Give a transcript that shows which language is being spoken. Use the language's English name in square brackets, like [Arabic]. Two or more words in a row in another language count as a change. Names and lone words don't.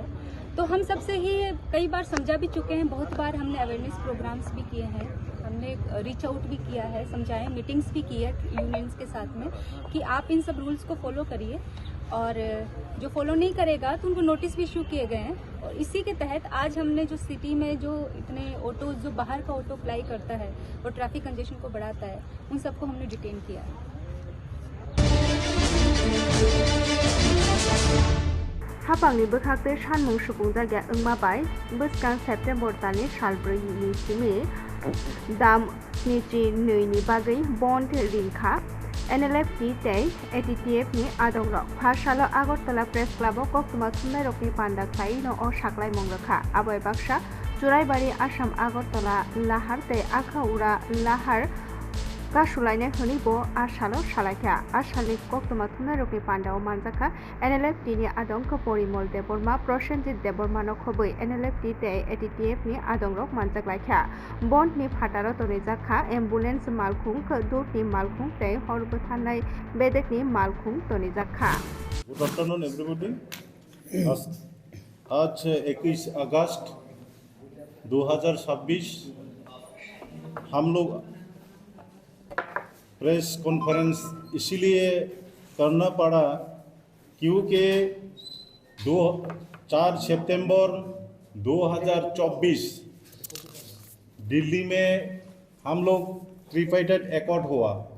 [Hindi] तो हम सबसे ही कई बार समझा भी चुके हैं, बहुत बार हमने [English] awareness programs [Hindi] भी किए हैं, हमने [English] reach out [Hindi] भी किया है, समझाएं, मीटिंग्स भी की है यूनियंस के साथ में कि आप इन सब रूल्स को फॉलो करिए, और जो फॉलो नहीं करेगा तो उनको नोटिस भी इशू किए गए हैं। और इसी के तहत आज हमने जो सिटी में जो इतने ऑटो, जो बाहर का ऑटो फ्लाई करता है और [English] traffic congestion [Hindi] को बढ़ाता है, उन सबको हमने डिटेन किया है। [Kok Borok] हापांनि बोखाखते सानमुं सुबुं जायगा ओंमाबाय बोसगां सेप्तेम्बर दाननि सालब्रैनि सिमि दाम स्निजि नैनि बागै बन्द रिंखा NLFT tei ATTF ni adongrok phasalo Agartala Press Club o koktuma thunai rokni panda khai no o saklai mongrokha abai baksa Churaibari Assam Agartala Lahar tei Akhaura Lahar Kasulainai honibo asalo salaikha asalni koktuma thunai rokni panda o manjaka NLFT ni adongko Porimol Deborma Prosenjit Deborma no khoboi NLFT tei ATTF ni adongrok manjaklaikha bond ni phataro tonijaka ambulance malkhung dut ni malkhung tei horbothanai bedek ni malkhung tonijaka। [English] Good afternoon everybody. [Hindi] आज 21 अगस्त 2026 हम लोग [English] press conference [Hindi] इसीलिए करना पड़ा क्योंकि 4 सितंबर 2024 दिल्ली में हम लोग [English] tripartite accord [Hindi] हुआ।